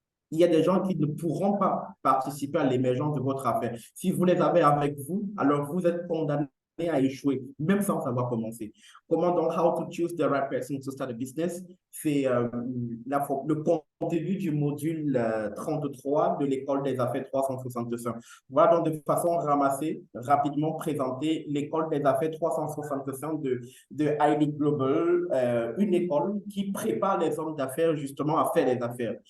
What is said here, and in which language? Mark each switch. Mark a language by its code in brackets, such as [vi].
[fr] Il y a des gens qui ne pourront pas participer à l'émergence de votre affaire. Si vous les avez avec vous, alors vous êtes condamné à échouer, même sans savoir commencer. Comment donc, [en] how to choose the right person to start a business? [fr] C'est le contenu du module 33 de l'école des affaires 365. Voilà donc de façon ramassée, rapidement présenter l'école des affaires 365 de ID Global, une école qui prépare les hommes d'affaires justement à faire les affaires.